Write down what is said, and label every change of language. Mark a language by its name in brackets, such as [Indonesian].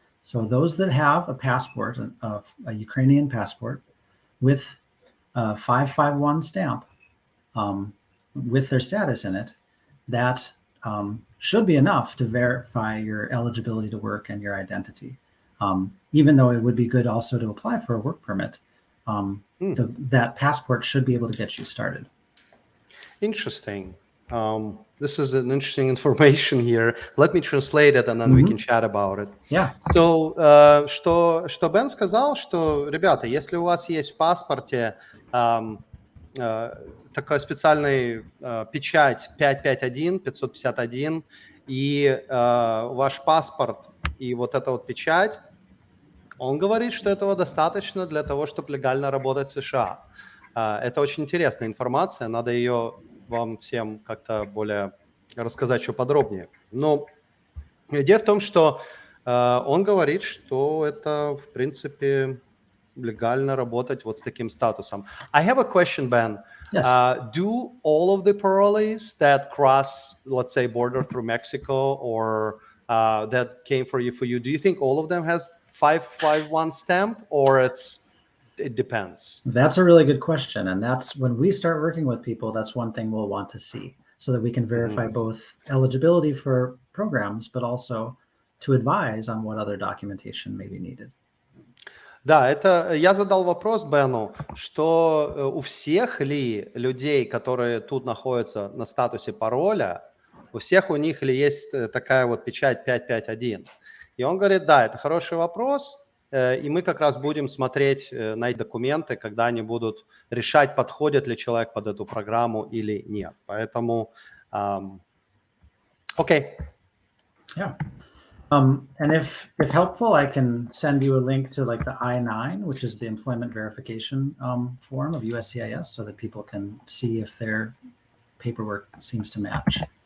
[English] So those that have a passport, a Ukrainian passport with a 551 stamp with their status in it, that should be enough to verify your eligibility to work and your identity. Even though it would be good also to apply for a work permit, that passport should be able to get you started. Interesting. This is an interesting information here. Let me translate it and then we can chat about it. Yeah. [Russian] So, что Бен сказал, что, ребята, если у вас есть в паспорте такая специальная печать 551, 551, и ваш паспорт и вот эта вот печать, он говорит, что этого достаточно для того, чтобы легально работать в США. Это очень интересная информация, надо ее вам всем как-то более рассказать еще подробнее. Но идея в том, что он говорит, что это, в принципе, легально работать вот с таким статусом. [English] I have a question, Ben. Yes. Do all of the parolees that cross, let's say, border through Mexico or that came for you, do you think all of them has 551 stamp or it depends? That's a really good question. And that's when we start working with people, that's one thing we'll want to see so that we can verify both eligibility for programs, but also to advise on what other documentation may be needed. [Russian] Да, это я задал вопрос Бену, что у всех ли людей, которые тут находятся на статусе пароля, у всех у них ли есть такая вот печать 551? И он говорит, да, это хороший вопрос, и мы как раз будем смотреть на эти документы, когда они будут решать, подходит ли человек под эту программу или нет. Поэтому, окей. [English] Yeah. And if helpful, I can send you a link to like the I-9, which is the employment verification form of USCIS, so that people can see if their paperwork seems to match.